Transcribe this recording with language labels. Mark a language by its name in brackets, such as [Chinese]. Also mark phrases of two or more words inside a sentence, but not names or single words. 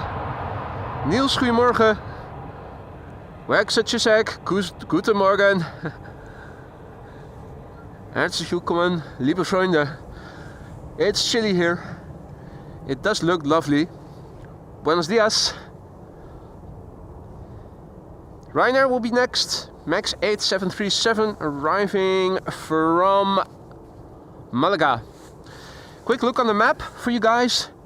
[Dutch] Niels, goedemorgen. Wexetjesek, [German] guten Morgen. Herzlich willkommen, liebe Freunde. [English] It's chilly here. It does look lovely. [Spanish] Buenos dias. [English] Ryanair will be next. Max 8737 arriving from Malaga. Quick look on the map for you guys.